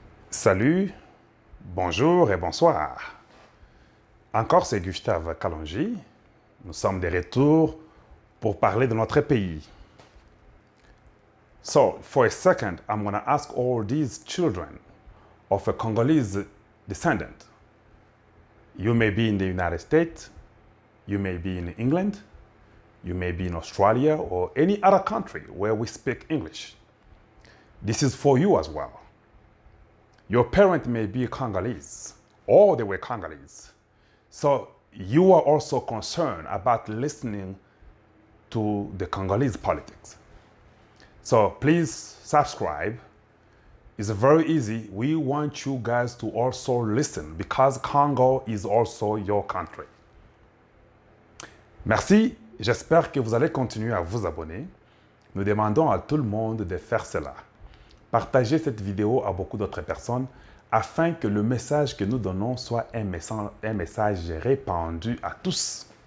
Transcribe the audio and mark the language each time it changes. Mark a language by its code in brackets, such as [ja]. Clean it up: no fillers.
[fr] Salut, bonjour et bonsoir. Encore c'est Gustave Kalonji. Nous sommes de retour pour parler de notre pays. [en] So, for a second, I'm going to ask all these children of a Congolese descendant. You may be in the United States, you may be in England, you may be in Australia or any other country where we speak English. This is for you as well. Your parent may be Congolese, or they were Congolese. So you are also concerned about listening to the Congolese politics. So please subscribe. It's very easy. We want you guys to also listen because Congo is also your country. [fr] Merci. J'espère que vous allez continuer à vous abonner. Nous demandons à tout le monde de faire cela. Partagez cette vidéo à beaucoup d'autres personnes afin que le message que nous donnons soit un message répandu à tous.